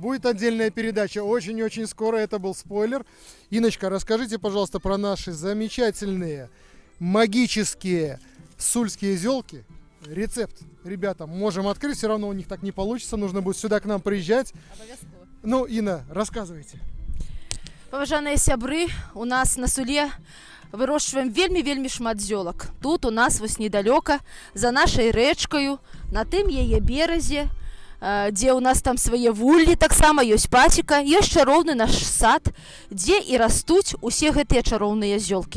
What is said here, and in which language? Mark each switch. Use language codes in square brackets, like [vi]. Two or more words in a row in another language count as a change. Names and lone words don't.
[ru] Будет отдельная передача очень-очень скоро, это был спойлер. Инночка, расскажите, пожалуйста, про наши замечательные магические сульские зёлки. Рецепт, ребята, можем открыть, все равно у них так не получится, нужно будет сюда к нам приезжать. Ну, Инна, рассказывайте. [be] Паважаныя сябры, у нас на Суле вырошчваем вельмі шмат зёлак. Тут у нас вось недалёка, за нашай рэчкаю, на тым яе беразе, дзе у нас там свае вуллі, таксама ёсць пасека, ёсць чароўны наш сад, дзе і растуць усе гэтыя чароўныя зёлкі.